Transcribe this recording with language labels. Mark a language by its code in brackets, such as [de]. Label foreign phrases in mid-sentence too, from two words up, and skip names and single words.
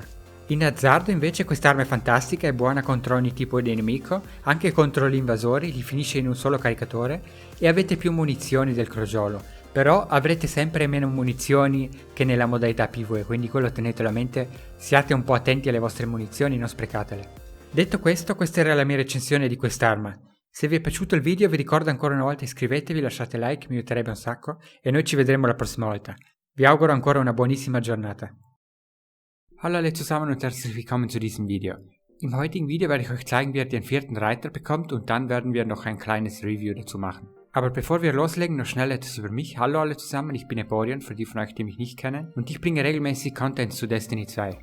[it] In azzardo invece quest'arma è fantastica, è buona contro ogni tipo di nemico, anche contro gli invasori, li finisce in un solo caricatore e avete più munizioni del crogiolo, però avrete sempre meno munizioni che nella modalità PvE, quindi quello tenetelo a mente, siate un po' attenti alle vostre munizioni, non sprecatele. Detto questo, questa era la mia recensione di quest'arma. Se vi è piaciuto il video vi ricordo ancora una volta iscrivetevi, lasciate like, mi aiuterebbe un sacco e noi ci vedremo la prossima volta. Vi auguro ancora una buonissima giornata. [de] Hallo alle zusammen und herzlich willkommen zu diesem Video. Im heutigen Video werde ich euch zeigen, wie ihr den 4. Reiter bekommt und dann werden wir noch ein kleines Review dazu machen. Aber bevor wir loslegen, noch schnell etwas über mich. Hallo alle zusammen, ich bin Eporion, für die von euch, die mich nicht kennen, und ich bringe regelmäßig Content zu Destiny 2.